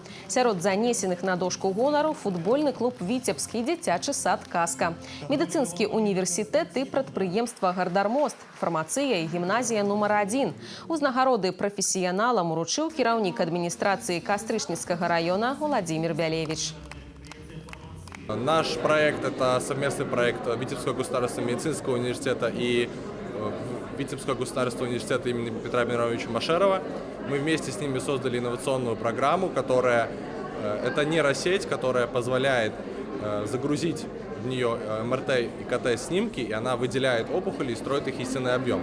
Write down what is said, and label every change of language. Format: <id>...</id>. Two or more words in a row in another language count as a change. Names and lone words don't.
<be>Сярод занесеных на дошку гонару футбольны клуб «Віцебскі», дзіцячы сад «Казка», медыцынскі універсітэт і прадпрыемства «Гардармост», фармацыя і гімназія нумар 1. Узнагароды прафесіяналам уручыў кіраўнік адміністрацыі Кастрычніцкага района Владимир Бялевич.</be> <ru>Наш проект – это совместный проект Витебского государственного медицинского университета и Витебского государственного университета имени Петра Мироновича Машерова. Мы вместе с ними создали инновационную программу, которая это нейросеть, которая позволяет загрузить в нее МРТ и КТ снимки, и она выделяет опухоли и строит их истинный объем.</ru>